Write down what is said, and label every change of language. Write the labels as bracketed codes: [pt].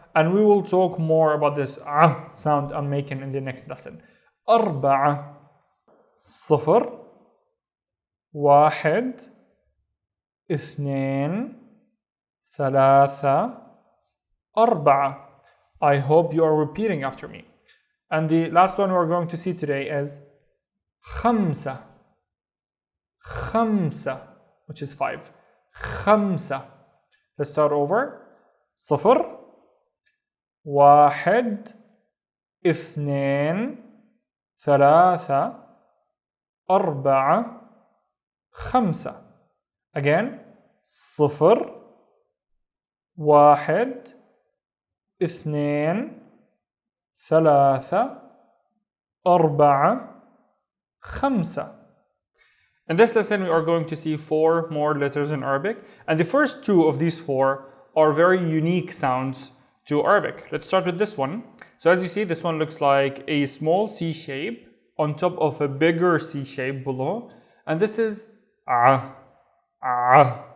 [en] And we will talk more about this sound I'm making in the next lesson. [ar] أربعة. صفر, واحد, اثنين, ثلاثة, أربعة. [en] I hope you are repeating after me. And the last one we're going to see today is خمسة, خمسة, which is 5. خمسة. Let's start over. [ar] صفر, واحد, اثنين, ثلاثة, أربعة, خمسة. [en] Again. [ar] صفر, واحد, اثنين, ثلاثة, أربعة, خمسة. [en] In this lesson, we are going to see 4 more letters in Arabic, and the first 2 of these 4 are very unique sounds to Arabic. Let's start with this one. So as you see, this one looks like a small C shape on top of a bigger C shape below, and this is ah, ah.